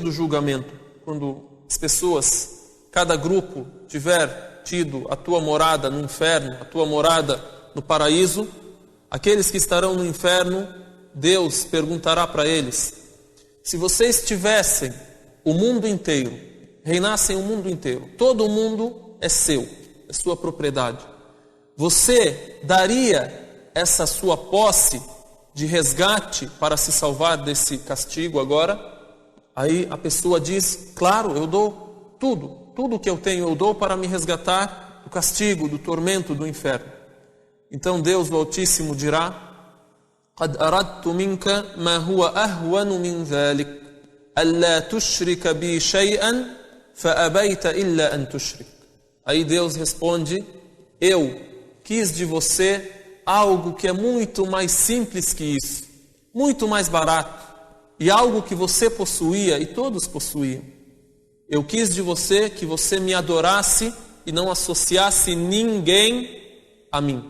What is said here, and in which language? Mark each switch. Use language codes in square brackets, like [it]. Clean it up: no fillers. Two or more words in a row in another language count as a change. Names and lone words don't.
[pt] do julgamento, quando as pessoas, cada grupo tiver tido a tua morada no inferno, a tua morada no paraíso, aqueles que estarão no inferno, Deus perguntará para eles: se vocês tivessem o mundo inteiro, reinassem o mundo inteiro, todo o mundo é seu, é sua propriedade, você daria essa sua posse de resgate para se salvar desse castigo agora? Aí a pessoa diz: claro, eu dou tudo que eu tenho eu dou para me resgatar do castigo, do tormento, do inferno. Então Deus o Altíssimo dirá: [ar] قَدْ أَرَدْتُ مِنْكَ مَا هُوَ أَهْوَنُ مِنْ ذَلِكَ ألا تشرك بي شيئا فأبيت إلا أن تشرك. [pt] Aí Deus responde: eu quis de você algo que é muito mais simples que isso, muito mais barato, e algo que você possuía e todos possuíam. Eu quis de você que você me adorasse e não associasse ninguém a mim.